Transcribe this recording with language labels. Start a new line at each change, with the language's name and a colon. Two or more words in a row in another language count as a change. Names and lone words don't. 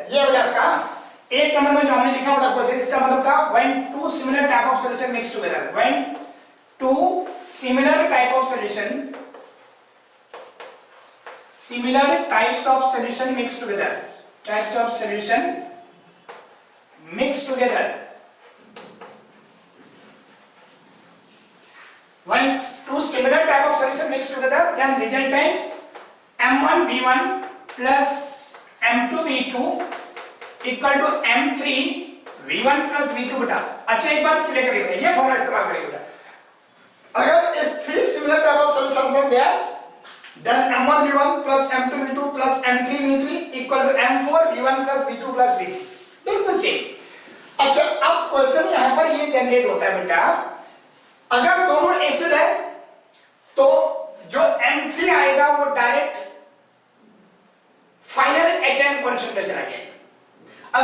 Hindi: ये वाला इसका एक नंबर में जो हमने लिखा वाला क्वेश्चन, इसका मतलब था 1 2
English: similar type of solution mix together. 1 2 similar type of solution, similar types of solution mix together. types of solution mix together. Once two similar type of solution mixed together, then resultant M1V1 plus M2V2 equal to M3V1 plus V2 बेटा.
Hindi: अच्छा एक बात क्लियर करिए, ये फॉर्मूला इस्तेमाल करिए बेटा.
English: अगर if three similar type of solutions are there, then M1V1 plus M2V2 plus M3V3 equal to M4V1 plus V2 plus V3.
Hindi: बिल्कुल सेम. अच्छा अब क्वेश्चन यहां पर ये जनरेट होता है बेटा, अगर दोनों एसिड है तो जो M3 आएगा वो
English: direct final HN concentration
Hindi: आ जाएगा.